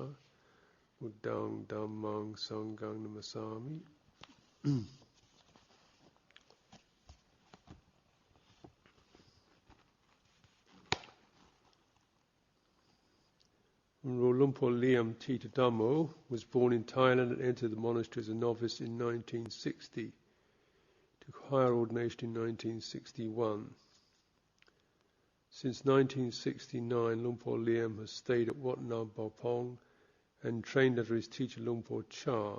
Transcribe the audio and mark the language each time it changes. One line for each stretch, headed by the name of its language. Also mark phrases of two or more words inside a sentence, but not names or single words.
Pali: Buddhaṃ Dhammāṃ Sanghaṃ Namasami.
English: Luang Por Liem Tita Dhammo was born in Thailand and entered the monastery as a novice in 1960. Took higher ordination in 1961. Since 1969, Luang Por Liem has stayed at Wat Pah Nanachat and trained under his teacher Luang Por Chah.